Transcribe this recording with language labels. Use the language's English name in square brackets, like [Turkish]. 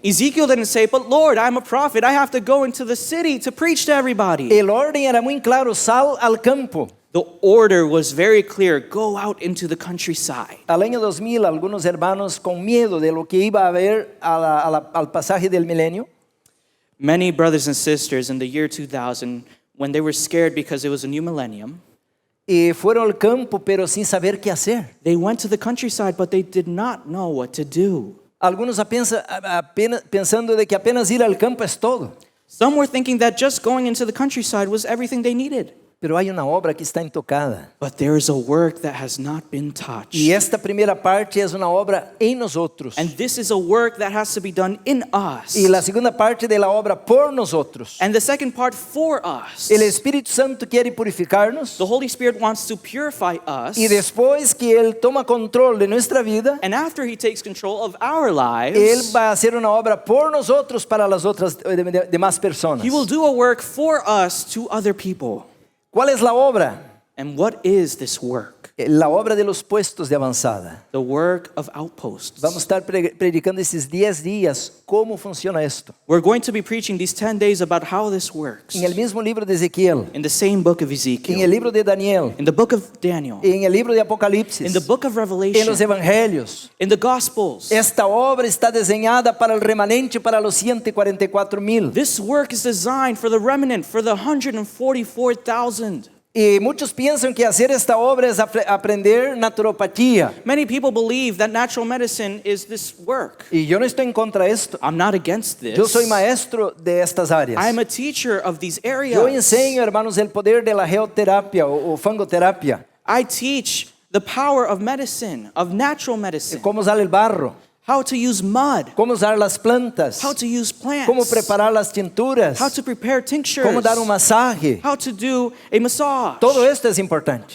[English] Ezekiel didn't say, but Lord, I'm a prophet. I have to go into the city to preach to everybody. [Spanish] El orden era muy claro, sal al campo. [English] The order was very clear. Go out into the countryside. [Spanish] Al año 2000, algunos hermanos con miedo de lo que iba a haber al pasaje del milenio, [English] Many brothers and sisters in the year 2000, when they were scared because it was a new millennium, [Spanish] fueron al campo pero sin saber qué hacer. [English] they went to the countryside, but they did not know what to do. [Spanish] Algunos pensando de que apenas ir al campo es todo. [English] Some were thinking that just going into the countryside was everything they needed. [Spanish] Pero hay una obra que está intocada. [English] But there is a work that has not been touched. [Spanish] Y esta primera parte es una obra en nosotros. [English] And this is a work that has to be done in us. [Spanish] Y la segunda parte de la obra por nosotros. [English] And the second part for us. [Spanish] El Espíritu Santo quiere purificarnos. [English] The Holy Spirit wants to purify us. [Spanish] Y después que Él toma control de nuestra vida, [English] And after He takes control of our lives, [Spanish] Él va a hacer una obra por nosotros para las otras demás personas. [English] He will do a work for us to other people. [Spanish] ¿Cuál es la obra? [English] And what is this work? [Spanish] La obra de los puestos de avanzada. [English] The work of outposts. [Spanish] Vamos a estar predicando esses 10 días cómo funciona esto. [English] We're going to be preaching these 10 days about how this works. [Spanish] En el mismo libro de Ezequiel, [English] In the same book of [Spanish] en el [English] Ezekiel, [Spanish] libro de Daniel, [English] in the book of Daniel, [Spanish] en el libro de Apocalipsis, [English] in the book of [Spanish] en [English] Revelation, [Spanish] los evangelios. [English] in the Gospels. [Spanish] Esta obra está diseñada para el remanente, para los 144,000. [English] This work is designed for the remnant, for the 144,000. [Spanish] Y muchos piensan que hacer esta obra es aprender naturopatía. [English] Many people believe that natural medicine is this work. [Spanish] Y yo no estoy en contra de esto. [English] I'm not against this. [Spanish] Yo soy maestro de estas áreas. [English] I'm a teacher of these areas. [Spanish] Yo enseño, hermanos, el poder de la geoterapia o fangoterapia. [English] I teach the power of medicine, of natural medicine. [Spanish] Cómo usar el barro, [English] How to use mud. [Spanish] cómo usar las plantas, [English] How to use plants. [Spanish] cómo preparar las tinturas, [English] How to prepare tinctures. [Spanish] cómo dar un masaje. [English] How to do a massage. [Spanish] Todo esto es importante.